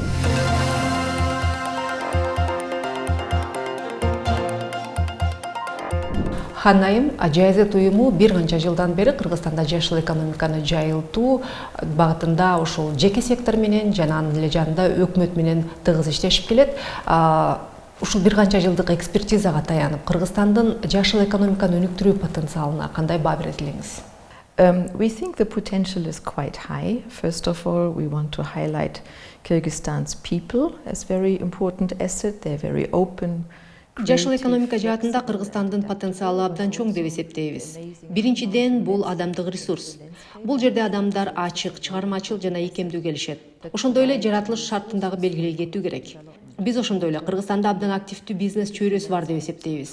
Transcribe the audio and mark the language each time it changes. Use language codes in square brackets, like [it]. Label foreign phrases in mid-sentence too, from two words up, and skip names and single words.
[ky] Ханайым Ажайзет уюму бир канча жылдан бери Кыргызстанда жашыл экономиканы жайылтуу багытында ушул жеке сектор менен жана анын эле жанында өкмөт менен тыгыз иштешип келет. Ушул бир канча жылдык экспертизага таянып, Кыргызстандын жашыл экономиканы өнүктүрүү потенциалына кандай баа берет элеңиз? [en] We think the potential is quite high. First of all, we want to highlight Kyrgyzstan's people as very important asset. They're very open. [ky] Жашыл экономика жаатында Кыргызстандын потенциалы абдан чоң деп эсептейбиз. Биринчиден, бул адамдык ресурс. Бул жерде адамдар ачык, чыгармачыл жана ийкемдүү келишет. Ошондой эле жаратылыш шартындагы белгилей кетүү керек. Биз ошондой эле Кыргызстанда абдан активдүү бизнес чөйрөсү бар деп эсептейбиз.